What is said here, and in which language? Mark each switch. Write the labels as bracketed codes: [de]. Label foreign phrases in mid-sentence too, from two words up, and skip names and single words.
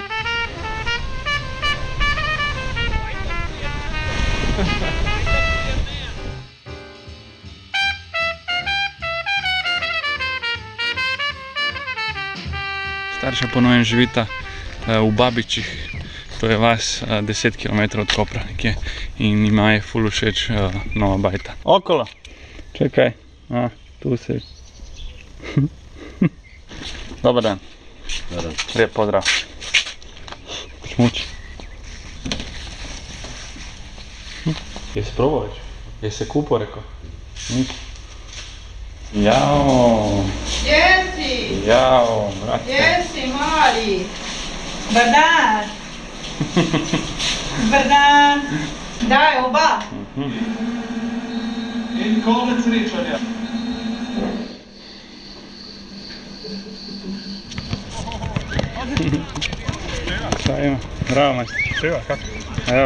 [sl] Starša po novem živita v Babičih, to je vas 10 km od Kopra nekje in ima je ful všeč nova bajta. [hr] Okolo! Čekaj, tu si. Dobar dan. Lijep pozdrav. Smuči. Jesi probao već? Jesi se kupao, rekao? Jao! Jesi! Jao, brate! Jesi, mali! Dobar dan! Dobar dan! Daj, oba! [sl] In konec srečanja! [hr] Šta ima? Bravo, majster. Treba, kako? Evo.